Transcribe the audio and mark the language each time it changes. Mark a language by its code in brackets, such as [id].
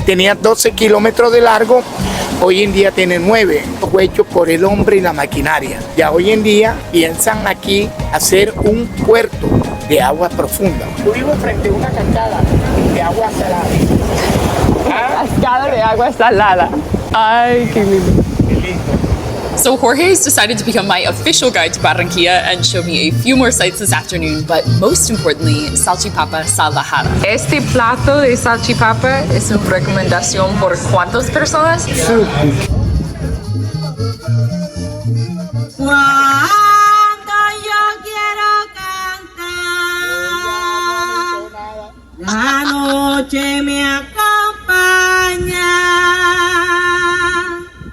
[es] Tenía 12 kilómetros de largo, hoy en día tiene 9. Fue hecho por el hombre y la maquinaria. Ya hoy en día piensan aquí hacer un puerto de agua profunda. Yo vivo frente a una cascada de agua salada. Cascada de agua salada. Ay, qué lindo. Qué lindo. [en] So Jorge has decided to become my official guide to Barranquilla and show me a few more sights this afternoon, but most importantly, salchipapa salvajada. [es] Este plato de salchipapa es una recomendación por ¿cuántas personas? Cuando yo quiero cantar, la noche me acompaña.